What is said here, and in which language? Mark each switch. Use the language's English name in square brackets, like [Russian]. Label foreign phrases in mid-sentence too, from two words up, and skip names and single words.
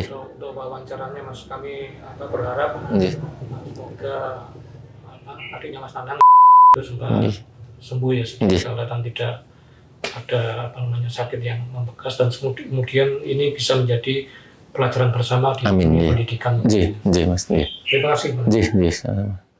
[Indonesian] Untuk wawancaranya Mas, kami berharap Nggih. semoga adiknya Mas Nanang itu Nggih. sembuh ya, Nggih. dan tidak ada sakit yang membekas, dan kemudian ini bisa menjadi pelajaran bersama di Amin, dunia nggih. pendidikan. [Javanese] Nggih, nggih Mas, nggih. [Indonesian] Terima kasih Mas. [Javanese] Nggih, nggih.